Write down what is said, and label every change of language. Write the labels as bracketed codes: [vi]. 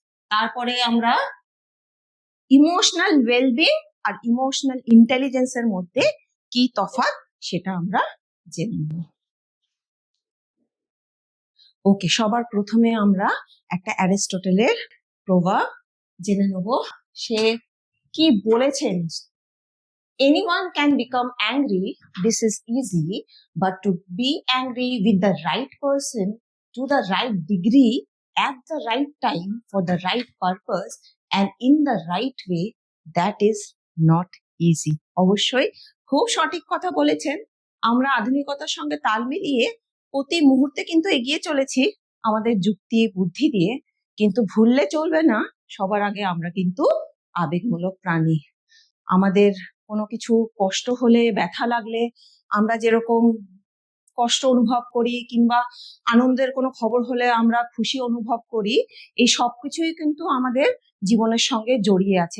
[bn] তারপরে আমরা emotional wellbeing আর emotional ইন্টেলিজেন্সের মধ্যে কি তফাৎ সেটা আমরা জেনে নেব। ওকে, সবার প্রথমে আমরা একটা অ্যারিস্টটলের প্রভাব জেনে নেব। সে কি বলেছেন? [en] Anyone can become angry, this is easy, but to be angry with the right person to the right degree at the right time for the right purpose and in the right way, that is not easy. [bn] অবশ্যই খুব সঠিক কথা বলেছেন। আমরা আধুনিকতার সঙ্গে তাল মিলিয়ে প্রতি মুহূর্তে কিন্তু এগিয়ে চলেছি আমাদের যুক্তি বুদ্ধি দিয়ে, কিন্তু ভুললে চলবে না সবার আগে আমরা কিন্তু আবেগমূলক প্রাণী। আমাদের কোনো কিছু কষ্ট হলে, ব্যথা লাগলে আমরা যেরকম কষ্ট অনুভব করি কিংবা আনন্দের কোনো খবর হলে আমরা খুশি অনুভব করি, এই সবকিছুই কিন্তু আমাদের জীবনের সঙ্গে জড়িয়ে আছে।